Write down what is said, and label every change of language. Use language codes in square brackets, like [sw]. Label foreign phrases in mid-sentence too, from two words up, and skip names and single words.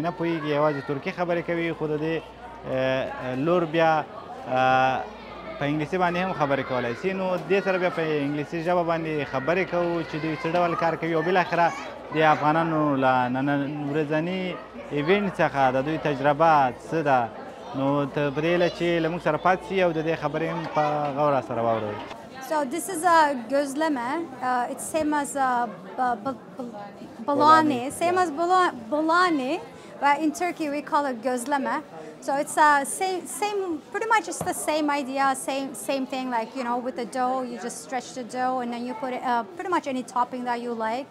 [ps] نه پوهېږي یوازې ترکي خبرې کوي خو د دې لور بیا په انګلیسي باندې هم خبرې کولی شي نو دې سره بیا په انګلیسي ژبه باندې خبرې کوو چې دوی څه ډول کار کوي او بالاخره د افغانانو له نن ورځني ایونټ څخه د دوی تجربه څه ده نو ته پرېږده چې له موږ سره پاتې شي او د دې خبرې هم په غور سره واورئ. [en] So this is a gözleme. It's same as bolani. Same as bolani, but in Turkey we call it gözleme. So it's same, pretty much it's the same idea, same thing. Like with the dough, you just stretch the dough and then you put it, pretty much any topping that you like.